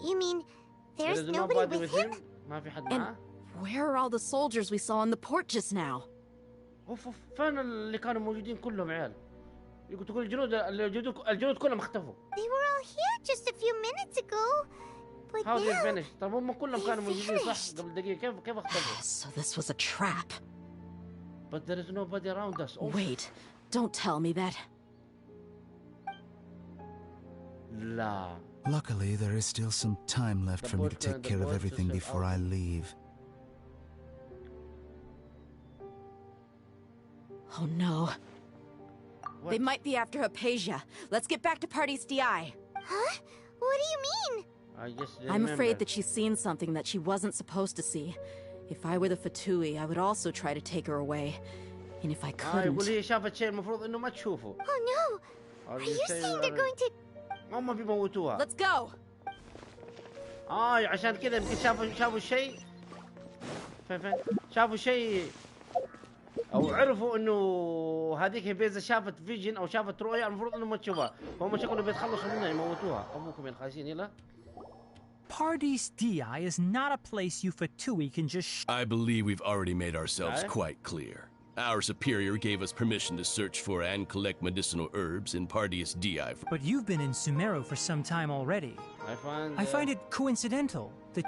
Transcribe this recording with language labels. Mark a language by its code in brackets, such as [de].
[en] You mean there's nobody with him? And where are all the soldiers we saw on the port just now? [ar] فين اللي كانوا موجودين كلهم عيال؟ تقول الجنود كلهم اختفوا. [en] They were all here just a few minutes ago. But How they now finished? [ar] طب هم كلهم كانوا موجودين صح قبل دقيقة كيف اختفوا؟ [en] So this was a trap. But there is nobody around us. Wait, don't tell me that. [ar] لا. [en] Luckily, there is still some time left for me to take care of everything before I leave. Oh no. They might be after Hypatia. Let's get back to Party's DI. Huh? What do you mean? I'm afraid that she's seen something that she wasn't supposed to see. If I were the Fatui, I would also try to take her away. And if I couldn't... [ar] يقول هي شافت شيء المفروض إنه ما تشوفه. [en] Oh no! Are you saying they're going to... [ar] هم بيموتوها. [en] Let's go! [ar] عشان كذا يمكن شافوا شيء. فين؟ شافوا شيء أو عرفوا إنه هذيك هبيزة شافت فيجن أو شافت رؤية المفروض إنه ما تشوفها. فهم شكلهم بيتخلصوا منها يموتوها. أبوكم يا خايسين يلا. [en] Party's DI is not a place you Fatui can just I believe we've already made ourselves quite clear. Our superior gave us permission to search for and collect medicinal herbs in Party's DI. But you've been in Sumeru for some time already. I find it coincidental that